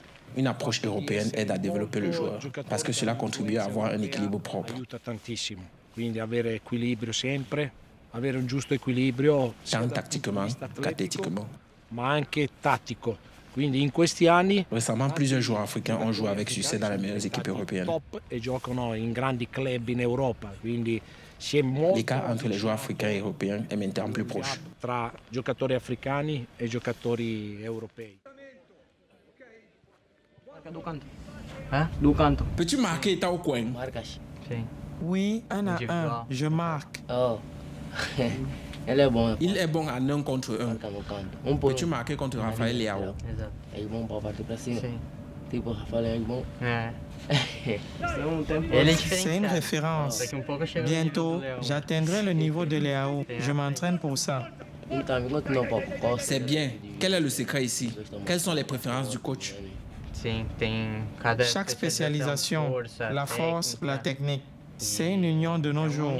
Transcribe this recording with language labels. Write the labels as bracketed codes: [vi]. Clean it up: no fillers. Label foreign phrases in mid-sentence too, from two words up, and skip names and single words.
[fr] Une approche européenne aide à développer le joueur parce que cela contribue à avoir un équilibre propre. [it] Aiuta tantissimo. Quindi avere equilibrio sempre, avere un giusto equilibrio [fr] tant tactiquement qu'athlétiquement, [it] ma anche tattico. Quindi in questi anni [fr] récemment plusieurs joueurs africains ont joué avec succès dans les meilleures équipes européennes. [it] Top e giocano in grandi club in Europa, quindi [fr] l'écart entre les joueurs africains et européens est maintenant plus proche. [it] Tra giocatori africani e giocatori europei. [pt] Do canto. [fr] Peux-tu marquer étant au coin? [pt] Marcas. Sim. [fr] Oui, 1 à 1. Je marque. Oh. Elle est bonne. Il est bon à 1 contre 1. Peux-tu marquer contre Raphaël Leao? [pt] Exato. É bom para partir para cima. Sim. Tipo, Rafael é bom. [fr] C'est une référence. Bientôt, j'atteindrai le niveau de Leao. Je m'entraîne pour ça. C'est bien. Quel est le secret ici? Quelles sont les préférences du coach? Chaque spécialisation, la force, la technique, c'est une union de nos jours.